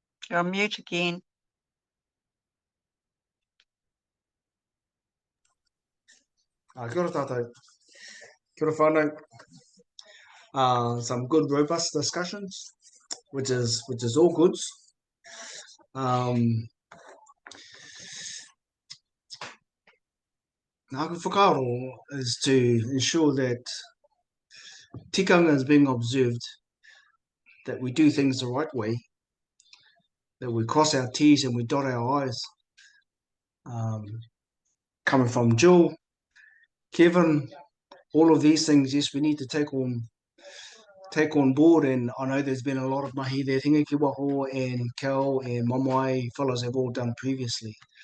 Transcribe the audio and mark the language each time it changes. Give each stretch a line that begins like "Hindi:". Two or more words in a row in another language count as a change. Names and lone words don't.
English: You're on mute again.
Māori: Kia ora tātou. Kia ora whānau.
English: Some good robust discussions, which is all good.
Māori: Ngā whakaaro
English: is to ensure that tikanga is being observed, that we do things the right way, that we cross our T's and we dot our I's. Coming from Jill, Kevin, all of these things, yes, we need to take on board, and I know there's been a lot of mahi there, Tingeki Waho and Kel and Mamai fellows have all done previously.